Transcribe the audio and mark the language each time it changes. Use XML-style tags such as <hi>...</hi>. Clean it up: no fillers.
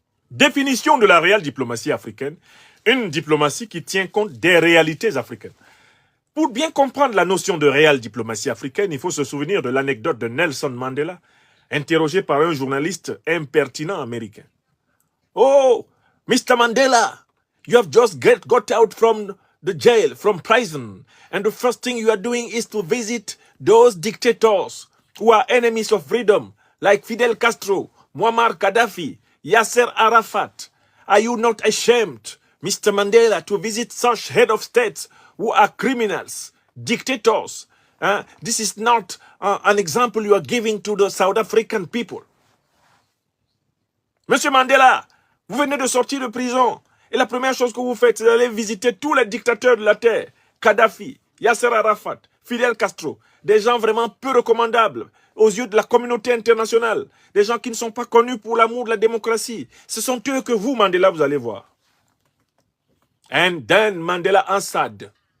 <fr>Définition de la réelle diplomatie africaine, une diplomatie qui tient compte des réalités africaines. Pour bien comprendre la notion de réelle diplomatie africaine, il faut se souvenir de l'anecdote de Nelson Mandela, interrogé par un journaliste impertinent américain.</fr> <en>Oh, Mr. Mandela, you have just got out from the jail, from prison, and the first thing you are doing is to visit those dictators who are enemies of freedom, like Fidel Castro, Muammar Gaddafi, Yasser Arafat. Are you not ashamed, Mr. Mandela, to visit such head of states who are criminals, dictators? This is not an example you are giving to the South African people.</en> <fr>Monsieur Mandela, vous venez de sortir de prison. Et la première chose que vous faites, c'est d'aller visiter tous les dictateurs de la terre. Kadhafi, Yasser Arafat, Fidel Castro. Des gens vraiment peu recommandables aux yeux de la communauté internationale. Des gens qui ne sont pas connus pour l'amour de la démocratie. Ce sont eux que vous, Mandela, vous allez voir.</fr> <en>And then Mandela answered.</en>